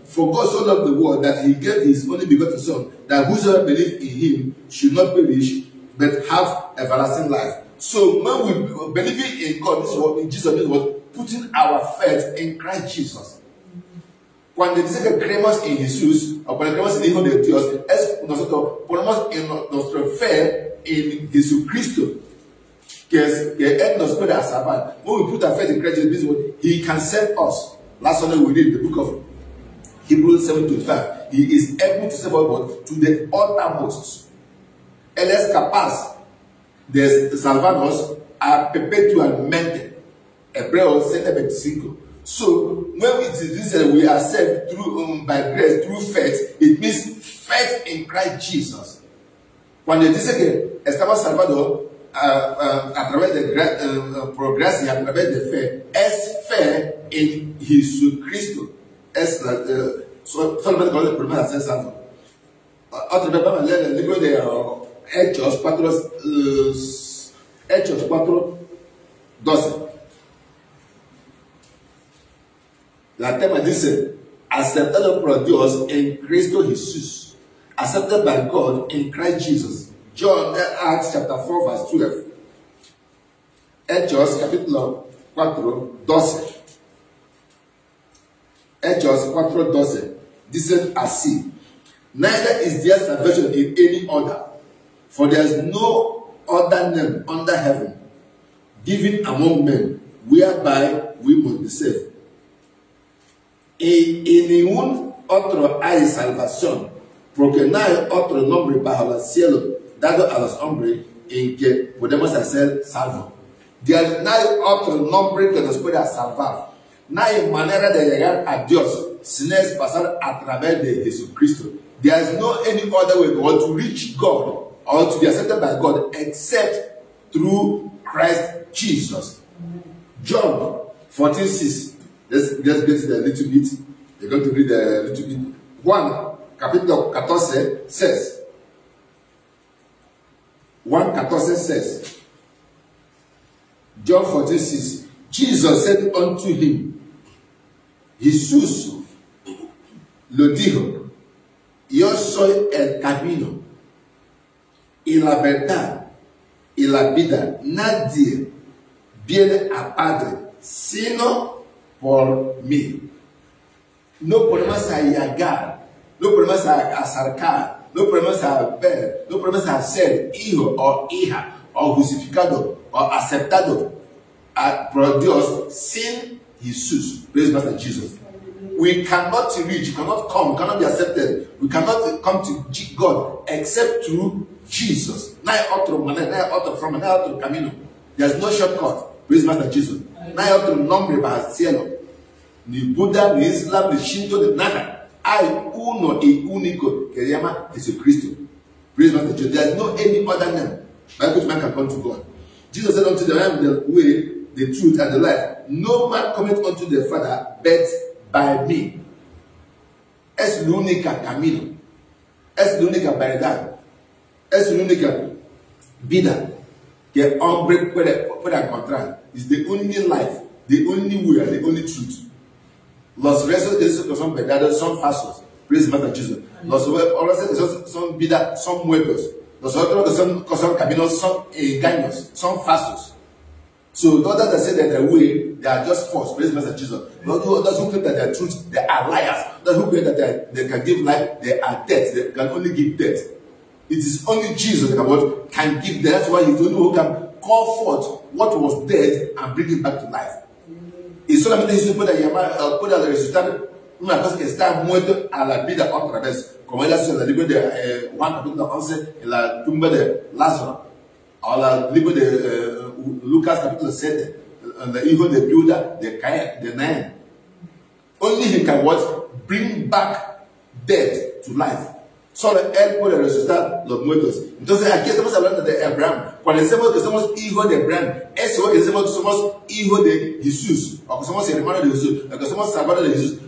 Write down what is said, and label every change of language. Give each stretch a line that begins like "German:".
English: For God so loved the world that He gave His only begotten Son, that whosoever believes in Him should not perish, but have everlasting life. So when we believe in God, this is what Jesus did, was putting our faith in Christ Jesus.
Spanish: Cuando dice que creemos en Jesús, o cuando creemos en el Hijo de Dios, es nosotros ponemos en nuestra fe en Jesucristo, que Él nos puede salvar.
English: When we put our faith in Christ Jesus, He can save us. Last Sunday we read the book of Hebrews 7:25. He is able to save us to the uttermost.
Spanish: Él es capaz de salvarnos a perpetuamente. Hebreos 7:25.
English: So when it is that we are saved through by grace, through faith, it means faith in Christ Jesus.
Spanish: Cuando dice que estamos salvados a través de gracia, a través de fe, es fe en Jesucristo. Es solamente con el problema de ser salvo. Otra vez vamos a leer el libro de Hechos 4:12. La tema dice, aceptado por Dios en Cristo Jesús.
English: Accepted by God in Christ Jesus. John, Acts chapter 4 verse 12.
Spanish: Hechos capítulo 4:12. Hechos 4:12. Dice así.
English: Neither is there salvation in any other, for there is no other name under heaven given among men whereby we must be saved.
Spanish: En ningún otro hay salvación, porque no hay otro nombre bajo el cielo dado a los hombres en que podemos ser salvos. No hay otro nombre que nos pueda salvar. No hay manera de llegar a Dios sin es pasar a través de Jesucristo.
English: There is no any other way to reach God or to be accepted by God except through Christ Jesus. John 14:6. Let's get it a little bit. We're going to read a little bit.
Spanish: Juan capítulo 14
English: says, 1:14 says, John 14:6, Jesus said unto him,
Spanish: Jesús lo dijo, yo soy el camino y la verdad y la vida. Nadie viene a Padre sino por mí. No podemos llegar, no podemos acercar, no podemos ver, no podemos ser hijo o hija o justificado o aceptado por Dios sin Jesús.
English: Praise Master Jesus. We cannot reach, cannot come, cannot be accepted. We cannot come to God except through Jesus.
Spanish: No hay otro manera, no hay otro forma, no hay otro camino.
English: There's no shortcut. Praise Master Jesus.
Spanish: No hay otro nombre para el cielo. Ni Buda, ni Islam, ni Shinto, ni nada. Hay uno y único que se llama Jesucristo.
English: Praise Master Jesus. There is no any other name by which man can come to God. Jesus said unto them, I am the way, the truth, and the life. No man cometh unto the Father but by me.
Spanish: Es la única camino. Es la única verdad. Es la única vida que el hombre puede encontrar.
English: It's the only life, the only way, the only truth.
Spanish: Los restos de esos que son verdaderos son falsos.
English: Praise Master Jesus.
Spanish: Los restos que son vida son muertos. Los otros que son caminos son engaños, son falsos.
English: So those that say that the way, they are just false. Praise Master Jesus. Those who claim that they are truth, they are liars. Those who claim that they can give life, they are dead. They can only give death. It is only Jesus that can give death. That's why He's the only who can call forth what was dead and bring it back to life.
Spanish: Y solamente Jesús puede resucitar una cosa que está muerta a la vida otra vez. como él hace en el libro de Juan capítulo 11, en la tumba de Lázaro, o el libro de Lucas capítulo 7, el hijo de Viuda de Nain.
English: Only he can what? Bring back death to life.
Spanish: Solo él puede resucitar los muertos. Entonces aquí estamos hablando de Abraham. Cuando decimos que somos hijos de Abraham, eso es que decimos que somos hijos de Jesús, o que somos hermanos de Jesús, o que somos salvadores de Jesús.